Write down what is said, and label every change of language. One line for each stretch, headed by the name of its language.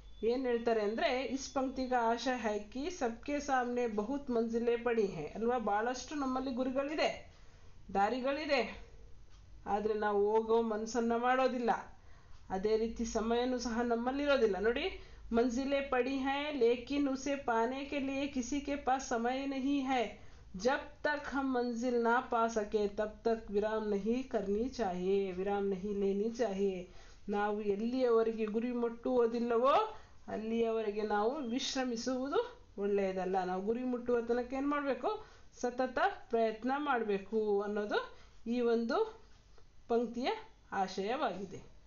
Kannada: ಏನು ಹೇಳ್ತಾರೆ ಅಂದರೆ,
Hindi: ಇಸ್ ಪಂಕ್ತಿ का आशय है कि सबके सामने बहुत मंजिलें पड़ी हैं.
Kannada: ಅಲ್ವಾ? ಭಾಳಷ್ಟು ನಮ್ಮಲ್ಲಿ ಗುರಿಗಳಿದೆ, ದಾರಿಗಳಿದೆ, ಆದರೆ ನಾವು ಹೋಗೋ ಮನಸ್ಸನ್ನು ಮಾಡೋದಿಲ್ಲ. ಅದೇ ರೀತಿ ಸಮಯನೂ ಸಹ ನಮ್ಮಲ್ಲಿರೋದಿಲ್ಲ. ನೋಡಿ,
Hindi: मंजिलें पड़ी हैं लेकिन उसे पाने के लिए किसी के पास समय नहीं है. जब तक हम मंजिल ना पा सके तब तक विराम नहीं करनी चाहिए, विराम नहीं लेनी चाहिए.
Kannada: ನಾವು ಎಲ್ಲಿಯವರೆಗೆ ಗುರಿ ಮುಟ್ಟುವುದಿಲ್ಲವೋ ಅಲ್ಲಿಯವರೆಗೆ ನಾವು ವಿಶ್ರಮಿಸುವುದು ಒಳ್ಳೆಯದಲ್ಲ. ನಾವು ಗುರಿ ಮುಟ್ಟುವ ತನಕ ಏನು ಮಾಡಬೇಕು? ಸತತ ಪ್ರಯತ್ನ ಮಾಡಬೇಕು ಅನ್ನೋದು ಈ ಒಂದು ಪಂಕ್ತಿಯ ಆಶಯವಾಗಿದೆ.